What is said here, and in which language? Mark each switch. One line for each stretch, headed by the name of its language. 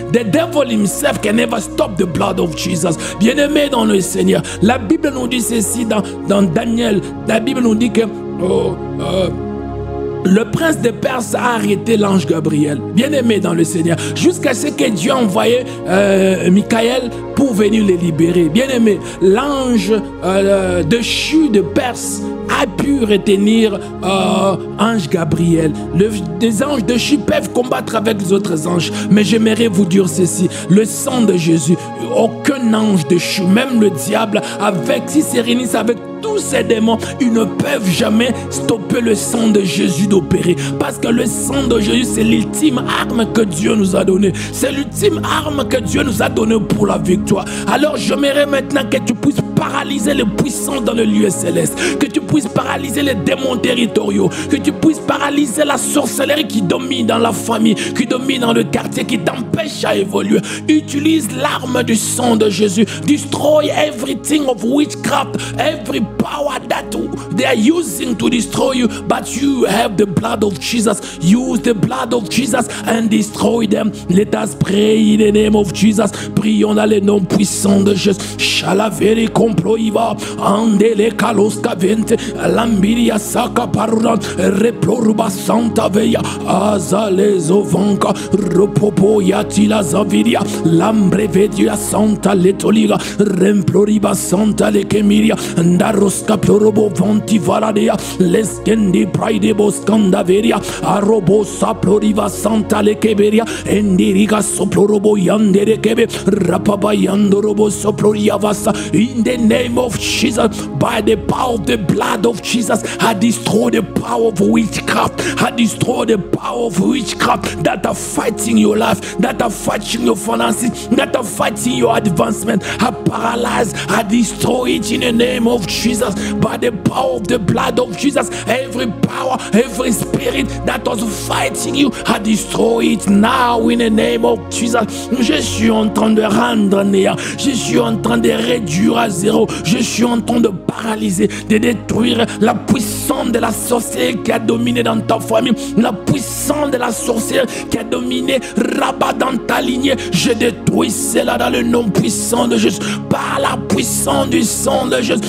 English: The devil himself can never stop the blood of Jesus.
French: Bien-aimé dans le Seigneur, la Bible nous dit ceci dans Daniel. La Bible nous dit que le prince de Perse a arrêté l'ange Gabriel, bien-aimé dans le Seigneur, jusqu'à ce que Dieu a envoyé Michael pour venir les libérer. Bien-aimé, l'ange déchu de Perse a pu retenir ange Gabriel. Les anges déchus peuvent combattre avec les autres anges, mais j'aimerais vous dire ceci, le sang de Jésus, aucun ange déchu, même le diable, s'il se réunissent avec tous ces démons, ils ne peuvent jamais stopper le sang de Jésus d'opérer, parce que le sang de Jésus, c'est l'ultime arme que Dieu nous a donnée, c'est l'ultime arme que Dieu nous a donnée pour la victoire. Alors j'aimerais maintenant que tu puisses paralyser les puissances dans le lieu céleste, que tu puisses paralyser les démons territoriaux, que tu puisses paralyser la sorcellerie qui domine dans la famille, qui domine dans le quartier, qui t'empêche à évoluer. Utilise l'arme du sang de Jésus.
English: Destroy everything of witchcraft, every power that they are using to destroy you, but you have the blood of Jesus. Use the blood of Jesus and destroy them. Let us pray in the name of Jesus.
French: Prions dans le nom puissant de Jésus. Shalaveri comploiva andele kaloska vente lambiria saka paruran reploruba santa veya azalezo vanka ropopo yatila zaviria lambrevedia santa letoliga remploriba santa lekemiria ndaroska plorobo vanti valadea leskendi praide boskandaveria arobo saploriva santa lekeberia endiriga soplorobo yandere kebe rapaba yandorobo soploria vasa.
English: In the name of Jesus, by the power of the blood of Jesus, I destroy the power of witchcraft. I destroy the power of witchcraft that are fighting your life, that are fighting your finances, that are fighting your advancement. I paralyze, I destroy it in the name of Jesus. By the power of the blood of Jesus, every power, every spirit that was fighting you, I destroy it now in the name of Jesus.
French: Je suis en train de rendre néant, je suis en train de réduire à zéro, je suis en train de paralyser, de détruire la puissance de la sorcière qui a dominé dans ta famille, la puissance de la sorcière qui a dominé Rabat dans ta lignée. Je détruis cela dans le nom puissant de Jésus, par la puissance du sang de Jésus.